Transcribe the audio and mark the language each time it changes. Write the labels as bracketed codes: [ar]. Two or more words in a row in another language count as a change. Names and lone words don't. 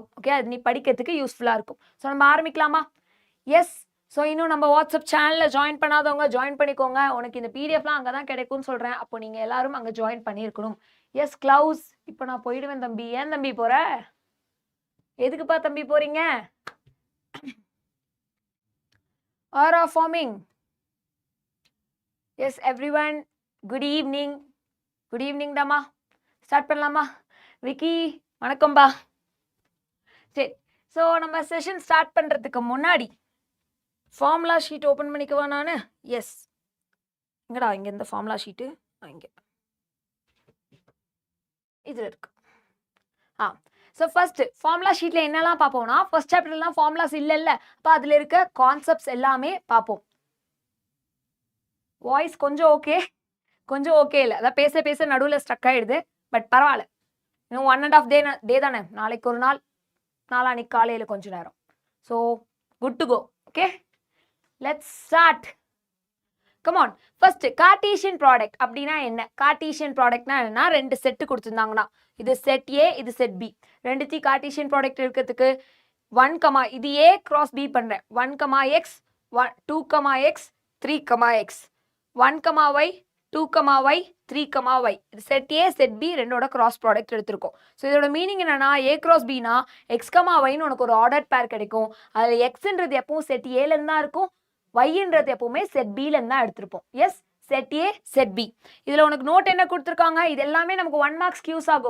[ta] ஓகே, அது நீ படிக்கிறதுக்கு யூஸ்ஃபுல்லாக இருக்கும். ஸோ நம்ம ஆரம்பிக்கலாமா? எஸ். ஸோ இன்னும் நம்ம வாட்ஸ்அப் சேனலில் ஜாயின் பண்ணாதவங்க ஜாயின் பண்ணிக்கோங்க. உனக்கு இந்த பிடிஎஃப்லாம் அங்கே தான் கிடைக்கும்னு சொல்கிறேன். அப்போ நீங்கள் எல்லாரும் அங்கே ஜாயின் பண்ணியிருக்கணும். எஸ் க்ளவுஸ், இப்போ நான் போயிடுவேன் தம்பி. ஏன் தம்பி போகிற? எதுக்குப்பா தம்பி போகிறீங்க? ஆர் ஆர் ஃபார்மிங். [en] Yes everyone, good evening. good evening [ta] டாமா. ஸ்டார்ட் பண்ணலாமா? விக்கி வணக்கம்பா. சரி, ஸோ நம்ம செஷன் ஸ்டார்ட் பண்ணுறதுக்கு முன்னாடி [en] formula sheet open [ta] பண்ணிக்குவா நான்? எஸ், எங்கடா இங்கே இந்த [en] formula sheet? [ta] இங்கே இதில் இருக்கு. ஸோ [en] first formula sheet [ta] என்னெல்லாம் பார்ப்போம்னா, ஃபர்ஸ்ட் சாப்டர்லாம் ஃபார்முலாஸ் இல்லை. அப்போ அதில் இருக்க கான்செப்ட்ஸ் எல்லாமே பார்ப்போம். வாய்ஸ் கொஞ்சம் ஓகே இல்லை, அதான் பேச பேச நடுவில் ஸ்ட்ரக் ஆகிடுது. பட் பரவாயில்ல, இன்னும் 1.5 டே தானே. நாளைக்கு ஒரு நாள், நாளான்னைக்கு காலையில் கொஞ்சம் நேரம். [en] So good to go. Okay, let's start. Come on. First, Cartesian product [ta] அப்படினா என்ன? [en] Cartesian productனா [ta] என்னன்னா, ரெண்டு செட் கொடுத்திருந்தாங்கன்னா, இது செட் A, இது செட் B. ரெண்டுத்தையும் [en] Cartesian product [ta] இருக்கிறதுக்கு 1, இது [en] A cross B [ta] பண்றேன். 1, x, 2, x, 3, x. 1, y, 2, y, 3, y. இது செட் A, செட் B ரெண்டோட [en] cross product [ta] எடுத்திருக்கோம். ஸோ இதோட மீனிங் என்னன்னா, [en] A cross B [ta] னா x, yன்னு உனக்கு ஒரு [en] order pair [ta] கிடைக்கும். அதில் எக்ஸ்ன்றது எப்பவும் செட் ஏலேருந்து தான் இருக்கும், yன்றது எப்பவுமே செட் பிலேருந்து தான் எடுத்திருப்போம். எஸ், [en] set A set B. [ta] இதில் உனக்கு நோட் என்ன கொடுத்துருக்காங்க, இது எல்லாமே நமக்கு 1 மார்க்ஸ் யூஸ் ஆகும்.